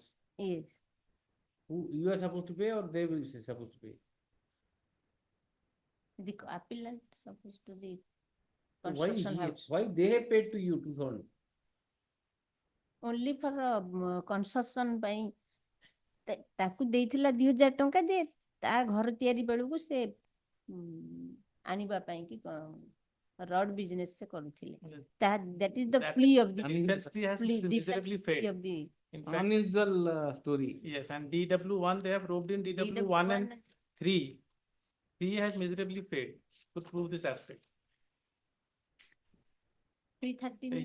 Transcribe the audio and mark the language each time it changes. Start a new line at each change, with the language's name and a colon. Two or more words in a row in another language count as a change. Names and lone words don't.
English: Yes. Who you are supposed to pay or they will be supposed to pay? The appellant supposed to the Why construction house. why they have paid to you 2,000? Only for concession by
Odia: ତାକୁ ଦେଇଥିଲା 2,000 ଟଙ୍କା ଯେ ତା ଘର ତିଆରି ବେଳକୁ ସେ ଆଣିବା ପାଇଁ କି
English: rod business
Odia: ସେ କରୁଥିଲେ.
English: That is the plea of the defense plea has miserably failed. Of the In fact, unusual story. Yes, and DW1 they have roped in DW1 and 3. 3 has miserably failed to prove this aspect. 313.